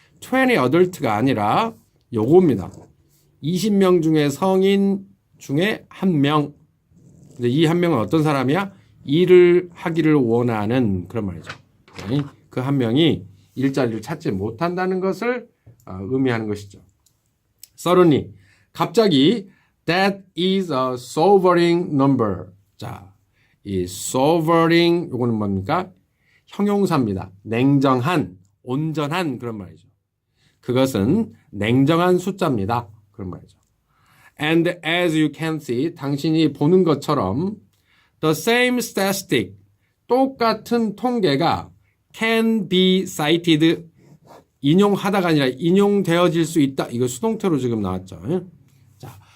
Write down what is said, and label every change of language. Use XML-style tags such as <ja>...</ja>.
<ko>20 adult가 아니라 요겁니다. 20명 중에 성인 중에 한 명. 근데 이 한 명은 어떤 사람이야? 일을 하기를 원하는 그런 말이죠. 그 한 명이 일자리를 찾지 못한다는 것을 의미하는 것이죠.</ko> <en>suddenly,</en> <ko>갑자기</ko> <en>that is a sobering number.</en> <ko>자, 이 sobering 요거는 뭡니까? 형용사입니다. 냉정한, 온전한 그런 말이죠. 그것은 냉정한 숫자입니다. 그런 말이죠.</ko> <en>And as you can see,</en> <ko>당신이 보는 것처럼</ko> <en>the same statistic,</en> <ko>똑같은 통계가</ko> <en>can be cited,</en> <ko>인용하다가 아니라 인용되어질 수 있다. 이거 수동태로 지금 나왔죠. 자,</ko>